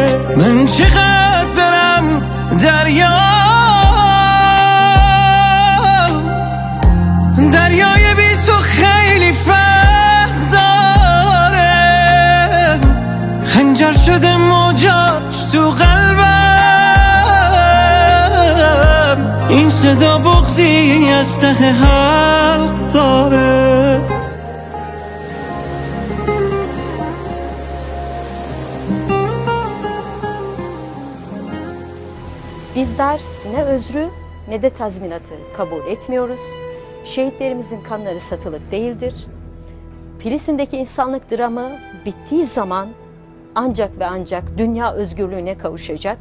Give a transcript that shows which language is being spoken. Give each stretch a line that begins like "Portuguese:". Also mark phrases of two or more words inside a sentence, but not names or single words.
Persian: من چقدر برم دریای بی تو خیلی فرق داره، خنجر شده موجاش تو قلبم، این صدا بغضی از ته حلق داره.
Turkish: Bizler ne özrü ne de tazminatı kabul etmiyoruz. Şehitlerimizin kanları satılık değildir. Filistin'deki insanlık dramı bittiği zaman ancak ve ancak dünya özgürlüğüne kavuşacak.